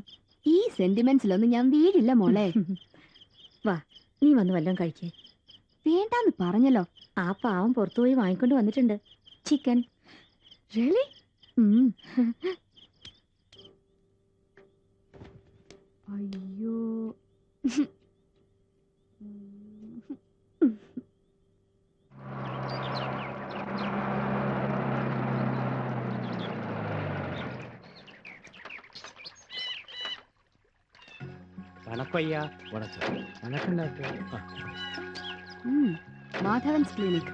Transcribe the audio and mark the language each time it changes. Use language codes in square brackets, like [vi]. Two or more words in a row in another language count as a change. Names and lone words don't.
[ml] ഈ സെന്റിമെന്റ്സിലൊന്നും ഞാൻ വീടില്ല മോളെ. വാ, നീ വന്ന് വല്ലതും കഴിക്കേ. വേണ്ടാന്ന് പറഞ്ഞല്ലോ. ആ പാവം പുറത്തുപോയി വാങ്ങിക്കൊണ്ട് വന്നിട്ടുണ്ട് ചിക്കൻ. റിയലി? അയ്യോ, [ta] வணக்கம் ஐயா. வணக்கம். வணக்கம் டாக்டர். [ml] മാധവൻസ് ക്ലിനിക്.